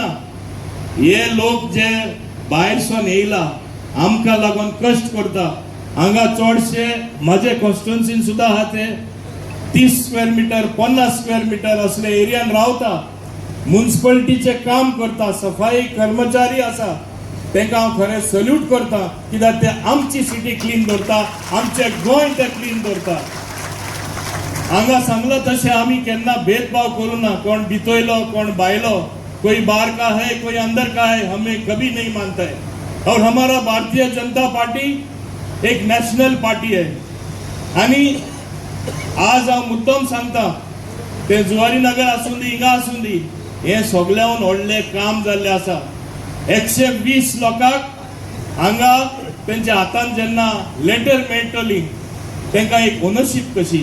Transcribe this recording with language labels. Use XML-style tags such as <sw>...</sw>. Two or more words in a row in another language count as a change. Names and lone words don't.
<kok>हे लोक जे भायरसून येयला आमकां लागून कश्ट करता, हांगा चडशे म्हाजे कॉन्स्टिट्युएन्सीन सुद्धा आहा ते 30</kok> <en>square meter</en> <kok>50</kok> <en>square meter</en> <kok>असले एरियान रावता, म्युनिसिपालिटीचे काम करता, सफाई कर्मचारी आसा, तांकां हांव खरें सल्यूट करता कित्याक ते आमची</kok> <en>city clean</en> <kok>दवरता, आमचे गोंय ते क्लीन दवरता. हांगा सांगलो तशें आमी केन्ना भेदभाव करूं ना. कोण भितोयलो कोण भायलो,</kok> <hi>कोई बाहर का है कोई अंदर का है, हमें कभी नहीं मानता है. और हमारा भारतीय जनता पार्टी एक</hi> <en>national party</en> <hi>है.</hi> <kok>आणि आज हांव मुद्दम सांगता, ते जुवारी नगर आसूं दी हिंगा आसूं दी, हे सगळ्याहून व्हडलें काम जाल्लें आसा. 120 लोकांक हांगा तेंच्या हातान जेन्ना लेटर मेळटली तांकां एक ओनरशीप कशी.</kok>